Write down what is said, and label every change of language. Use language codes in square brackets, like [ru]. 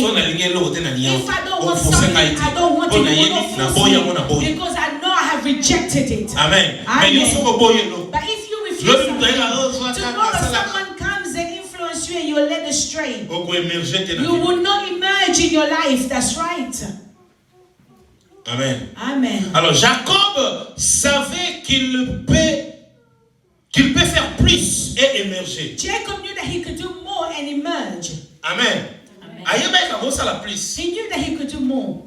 [en] If I don't want something, I don't want it. Because I know I have rejected it. Amen. But if you refuse tomorrow someone comes and influence you and you're led astray, you will not emerge in your life. That's right. Amen. Amen. [fr] Alors Jacob savait qu'il peut faire plus et émerger. [en] Jacob knew that he could do more and emerge. Amen. He knew that he could do more.